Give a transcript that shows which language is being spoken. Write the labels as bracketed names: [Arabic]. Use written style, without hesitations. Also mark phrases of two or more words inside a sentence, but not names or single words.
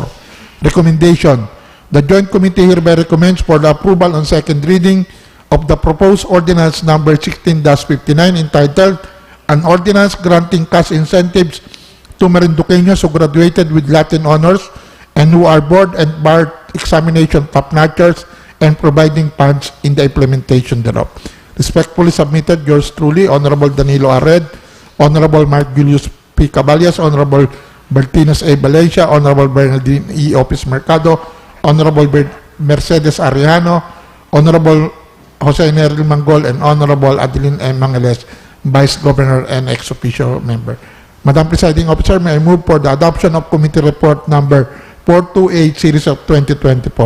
[English] Recommendation: the Joint Committee hereby recommends for the approval on second reading of the proposed ordinance number 16-59 entitled An Ordinance Granting Cash Incentives to Marinduqueños who graduated with Latin honors and who are board and bar examination top-notchers and providing funds in the implementation thereof. Respectfully submitted, yours truly, Honorable Danilo Ared, Honorable Mark Julius P. Caballas, Honorable Bertinas A. Valencia, Honorable Bernardine E. Opis Mercado, Honorable Mercedes Arellano, Honorable Jose Neril Mangol, and Honorable Adeline M. Mangeles, Vice Governor and ex officio member. Madam Presiding Officer, may I move for the adoption of Committee Report number 428 series of 2024.